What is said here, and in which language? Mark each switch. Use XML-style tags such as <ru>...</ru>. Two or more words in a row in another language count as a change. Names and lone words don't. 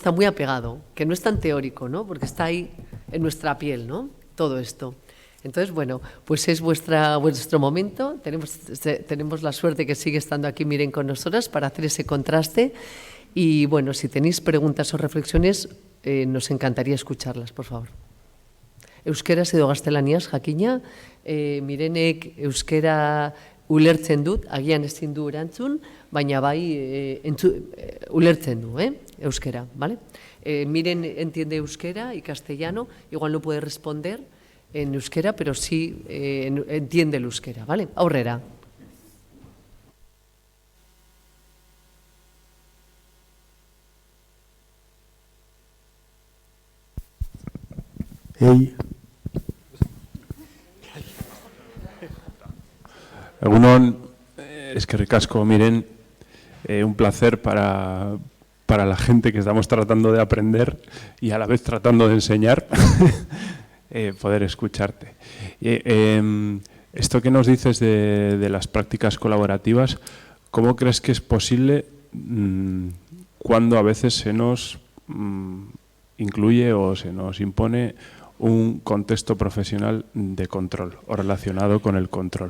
<es>Está muy apegado, que no es tan teórico, ¿no? Porque está ahí en nuestra piel, ¿no? Todo esto. Entonces, bueno, pues es vuestro momento. Tenemos la suerte que sigue estando aquí, miren, con nosotras para hacer ese contraste. Y bueno, si tenéis preguntas o reflexiones, nos encantaría escucharlas, por favor.</es> <eu>Euskeraz edo gaztelaniaz, jakina, mirenek euskera ulertzen dut, agian ezin du erantzun, baina bai ulertzen du, euskera,</eu> <es>¿vale? Miren entiende euskera y castellano, igual no puede responder en euskera, pero sí entiende el euskera, ¿vale?</es> <eu>Aurrera. Hey. Egunon, eskerrik asko,</eu> <es>miren, un placer para la gente que estamos tratando de aprender y a la vez tratando de enseñar, poder escucharte. Esto que nos dices de las prácticas colaborativas, ¿cómo crees que es posible cuando a veces se nos incluye o se nos impone un contexto profesional de control o relacionado con el control?</es>